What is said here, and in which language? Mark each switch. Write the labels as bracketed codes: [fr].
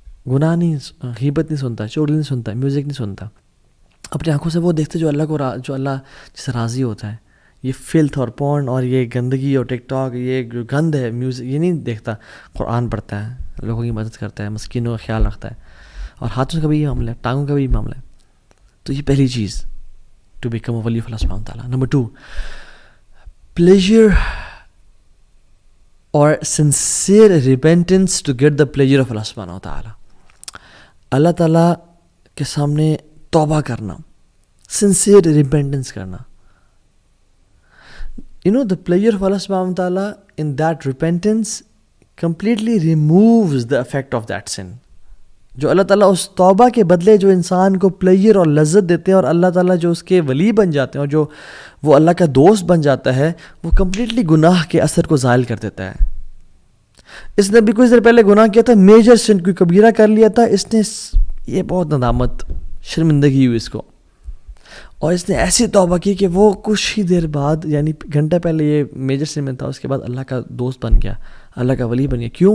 [ur] گناہ نہیں, غیبت نہیں سنتا, چغلی نہیں سنتا, میوزک نہیں سنتا. اپنی آنکھوں سے وہ دیکھتے جو اللہ جس سے راضی ہوتا ہے. یہ فلتھ اور پورن اور یہ گندگی اور ٹک ٹاک, یہ گند ہے میوزک, یہ نہیں دیکھتا. قرآن پڑھتا ہے, لوگوں کی مدد کرتا ہے, مسکینوں کا خیال رکھتا ہے, اور ہاتھوں کا بھی یہ معاملہ ہے, ٹانگوں کا بھی یہ معاملہ ہے. تو یہ پہلی چیز ٹو بیکم اے ولی آف اللہ سبحانہ وتعالیٰ. [en] Number 2, pleasure or sincere repentance to get the pleasure of اللہ سبحانہ وتعالیٰ. [ur] اللہ تعالیٰ کے سامنے توبہ کرنا, sincere repentance کرنا. [en] The pleasure of Allah subhanahu wa ta'ala in that repentance completely removes the effect of that sin. [ur] جو اللہ تعالیٰ اس توبہ کے بدلے جو انسان کو پلیجر اور لذت دیتے ہیں, اور اللہ تعالیٰ جو اس کے ولی بن جاتے ہیں اور جو وہ اللہ کا دوست بن جاتا ہے, وہ کمپلیٹلی گناہ کے اثر کو زائل کر دیتا ہے. اس نے بھی کچھ دیر پہلے گناہ کیا تھا, میجر سن, کوئی کبیرہ کر لیا تھا, اس نے یہ بہت ندامت, شرمندگی ہوئی اس کو, اور اس نے ایسی توبہ کی کہ وہ کچھ ہی دیر بعد, یعنی گھنٹہ پہلے یہ میجر سن میں تھا, اس کے بعد اللہ کا دوست بن گیا, اللہ کا ولی بن گیا.